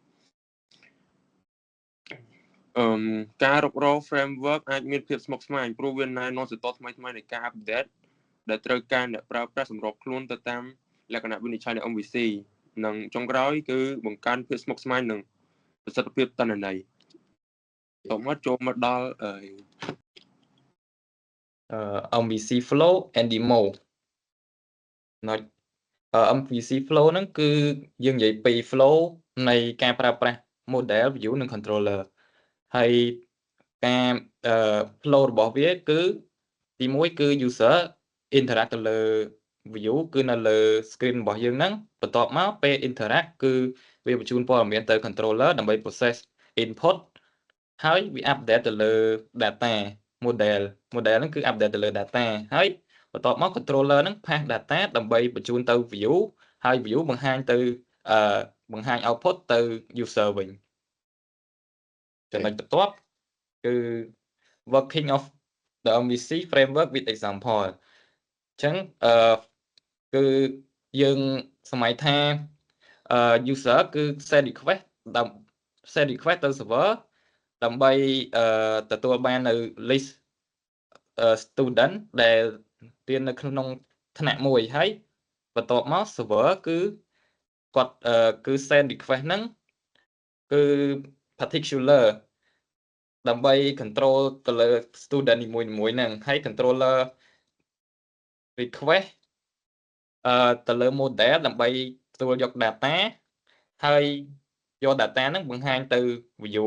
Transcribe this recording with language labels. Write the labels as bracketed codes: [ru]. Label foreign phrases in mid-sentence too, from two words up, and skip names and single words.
[km] ការរុករក framework អាចមានភាពស្មុគស្មាញព្រោះវាណែនាំសតរថ្មីៗនៃការ update ដែលត្រូវការអ្នកប្រើប្រាស់សម្របខ្លួនទៅតាមលក្ខណៈវិនិច្ឆ័យនៃ MVC និងចុងក្រោយគឺបង្កើនភាពស្មុគស្មាញនិងប្រសិទ្ធភាពទិន្នន័យមកចូលមកដល់ [en] MVC flow and demo MVC flow [km] ហ្នឹងគឺយើងនិយាយពី flow នៃការប្រើប្រាស់ [en] model view [km] និង controller ហើយការ flow របស់វាគឺទី 1គឺ [en] user interact [km] ទៅលើ view គឺនៅលើ screen របស់យើងហ្នឹងបន្ទាប់មកពេល interact គឺវាបញ្ជូ នព័ត៌មានទៅ controller ដើម្បី [en] process input [km] ហើយវា update ទៅលើ [en] data model [km] ហ្នឹងគឺ update ទៅលើ data ហើយបន្ទាប់មក controller ហ្នឹង [en] pass data [km] ដើម្បីបញ្ជូនទៅ view ហើយ view បង្ហាញទៅបង្ហាញ output ទៅ user វិញចំណុចបន្ទាប់គឺ [en] working of the MVC framework with example [km] អញ្ចឹងគឺយើងសម័យថា user គឺ [en] send request [km] ទៅ server ដើម្បី ទទួលបាននៅ [en] list student [km] ដែលរៀននៅក្នុងថ្នាក់មួយហើយបន្ទាប់មក server គឺគាត់គឺ [en] send request [km] ហ្នឹងគឺ particular ដើម្បី control ទៅលើ student នីមួយៗហ្នឹងហើយ controller request ទៅលើ model ដើម្បីទទួលយក data ហើយយក data ហ្នឹងបង្ហាញទៅ view